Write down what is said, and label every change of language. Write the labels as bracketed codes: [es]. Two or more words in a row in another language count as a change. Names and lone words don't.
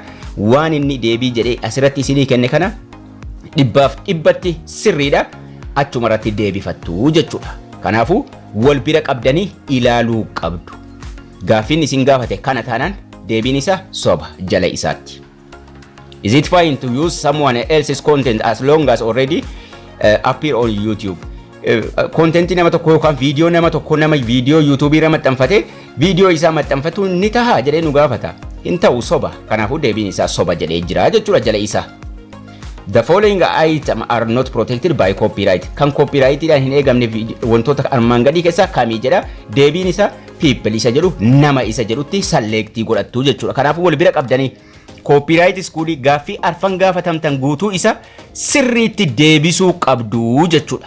[om] Waan inni deebii jedhee asirratti isinii kenne kana 100% sirriidha. Achuma irratti deebifattu jechuudha. Kanaafuu wal bira qabdanii ilaaluu qabdu. Gaaffiin isin gaafate kana taanaan deebiin isaa soba jala isaatti. [en] Is it fine to use someone else's content as long as already appear on YouTube? [om] Content nama tokko yookaan video nama tokko nama video YouTube irra maxxanfate video isaa maxxanfatu ni taha jedhee nu gaafata. Hin ta'u soba. Kanaafuu deebiin isaa soba jedhee jira jechuudha jala isaa. [en] The following items are not protected by copyright. [om] Kan copyright dhaan hin eegamne wantoota armaan gadii keessaa kamii jedha. Deebiin isaa people isa jedhu nama isa jedhutti select godhattu jechuudha. Kanaafuu wal bira qabdanii [en] copyright school [om] gaaffii arfan gaafatamtan guutuu isa sirriitti deebisuu qabdu jechuudha.